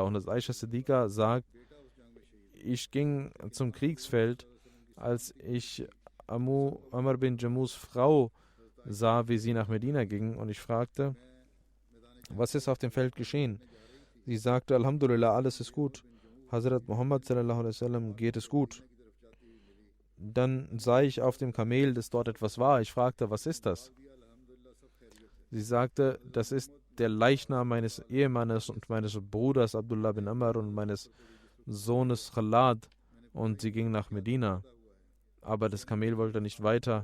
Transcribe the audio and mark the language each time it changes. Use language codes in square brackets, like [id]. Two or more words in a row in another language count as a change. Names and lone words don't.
[de] Und das Aisha Siddiqa sagt, ich ging zum Kriegsfeld, als ich Amr bin Jamus Frau sah, wie sie nach Medina ging. Und ich fragte, was ist auf dem Feld geschehen? Sie sagte, Alhamdulillah, alles ist gut. Hazrat Muhammad [ar] صلى الله عليه وسلم [de] geht es gut. Dann sah ich auf dem Kamel, dass dort etwas war. Ich fragte, was ist das? Sie sagte, das ist der Leichnam meines Ehemannes und meines Bruders Abdullah bin Amr und meines Sohnes Khalad. Und sie ging nach Medina. Aber das Kamel wollte nicht weiter.